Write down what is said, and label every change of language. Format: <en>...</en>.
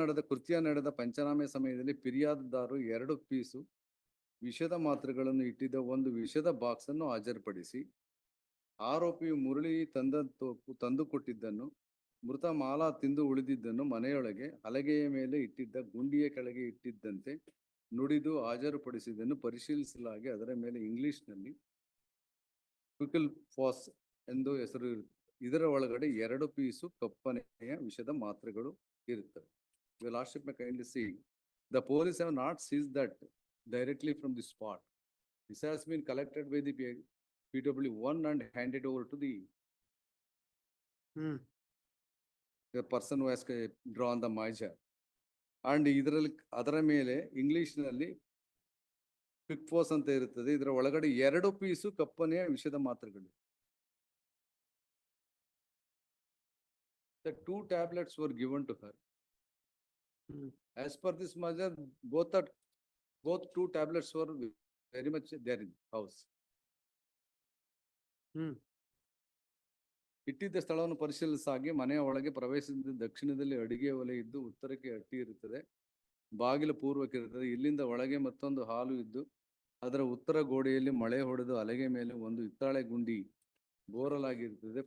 <kn>ಕೃತ್ಯ ನಡೆದ ಪಂಚನಾಮೆ ಸಮಯದಲ್ಲಿ ಫಿರ್ಯಾದುದಾರರು 2 ಪೀಸು ವಿಷದ ಮಾತ್ರೆಗಳನ್ನು ಇಟ್ಟಿದ್ದ ಒಂದು ವಿಷದ ಬಾಕ್ಸ್ ಅನ್ನು ಹಾಜರುಪಡಿಸಿ ಆರೋಪಿಯು ಮುರಳಿ ತಂದು ಕೊಟ್ಟಿದ್ದನ್ನು ಮೃತ ಮಾಲಾ ತಿಂದು ಉಳಿದಿದ್ದನ್ನು ಮನೆಯೊಳಗೆ ಹಲಗೆಯ ಮೇಲೆ ಇಟ್ಟಿದ್ದ ಗುಂಡಿಯ ಕೆಳಗೆ ಇಟ್ಟಿದ್ದಂತೆ ನುಡಿದು ಹಾಜರುಪಡಿಸಿದ್ದನ್ನು ಪರಿಶೀಲಿಸಲಾಗಿ ಅದರ ಮೇಲೆ ಇಂಗ್ಲಿಷ್ನಲ್ಲಿ ಕ್ವಿಕಲ್ ಫಾಸ್ ಎಂದು ಹೆಸರು ಇರುತ್ತದೆ. ಇದರ ಒಳಗಡೆ 2 ಪೀಸು ಕಪ್ಪನೆಯ ವಿಷದ ಮಾತ್ರೆಗಳು ಇರುತ್ತವೆ.</kn> <en>Your Lordship may kindly see, the police have not seized that directly from the spot. This has been collected by the PW1 and handed over to the person who has drawn the measure.</en> <kn>And ಇದರಲ್ಲಿ ಅದರ ಮೇಲೆ ಇಂಗ್ಲಿಷ್ನಲ್ಲಿ quick pose ಅಂತ ಇರುತ್ತದೆ. ಇದರ ಒಳಗಡೆ 2 piece ಕಪ್ಪನೆಯ ವಿಷದ ಮಾತ್ರೆಗಳು.</kn> <en>The 2 tablets were given to her. As per this measure, both 2 tablets were very much there in house.</en> <kn>ಇಟ್ಟಿದ್ದ ಸ್ಥಳವನ್ನು ಪರಿಶೀಲಿಸಾಗಿ ಮನೆಯ ಒಳಗೆ ಪ್ರವೇಶಿಸಿದ ದಕ್ಷಿಣದಲ್ಲಿ ಅಡಿಗೆ ಒಲೆ ಇದ್ದು ಉತ್ತರಕ್ಕೆ ಹಟ್ಟಿ ಇರುತ್ತದೆ. ಬಾಗಿಲು ಪೂರ್ವಕ್ಕೆ ಇರುತ್ತದೆ. ಇಲ್ಲಿಂದ ಒಳಗೆ ಮತ್ತೊಂದು ಹಾಲು ಇದ್ದು ಅದರ ಉತ್ತರ ಗೋಡೆಯಲ್ಲಿ ಮಳೆ ಹೊಡೆದು ಹಲಗೆ ಮೇಲೆ ಒಂದು ಹಿತ್ತಾಳೆ ಗುಂಡಿ ಬೋರಲಾಗಿರುತ್ತದೆ.</kn>